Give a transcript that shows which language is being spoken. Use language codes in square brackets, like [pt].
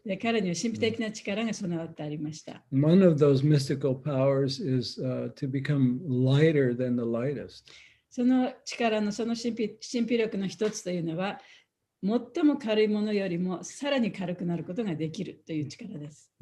[ja] で、彼には神秘的な力が備わってありました。 [en] One of those mystical powers is to become lighter than the lightest. [ja] その力のその神秘力の一つというのは、最も軽いものよりもさらに軽くなることができるという力です。